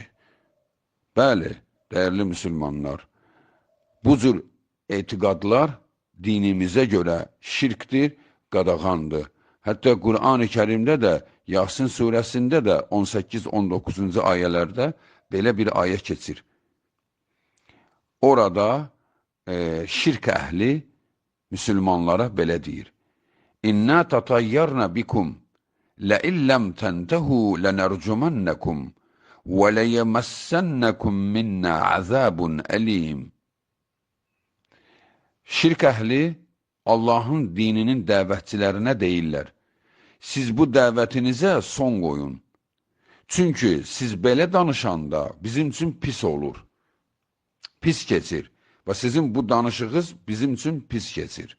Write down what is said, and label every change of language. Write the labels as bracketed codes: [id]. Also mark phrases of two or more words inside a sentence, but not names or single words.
[az] Bəli, dəyərli müsəlmanlar, bu cür etiqadlar dinimizə görə şirkdir, qadağandır. Hətta Qur'an-ı Kərimdə də, Yasin surəsində də 18-19-cu ayələrdə belə bir ayə keçir. Orada şirk əhli müsəlmanlara belə deyir. [ar] إنا تطيرنا بكم لَإِلَّمْ تَنْتَهُوا لَنَرْجُمَنَّكُمْ وَلَيَمَسَّنَّكُمْ مِنَّا عَذَابٌ أَلِيمٌ. Şirk əhli Allahın dininin dəvətçilərinə deyirlər, siz bu dəvətinizə son qoyun. Çünki siz belə danışanda bizim üçün pis olur, pis keçir və sizin bu danışığınız bizim üçün pis keçir.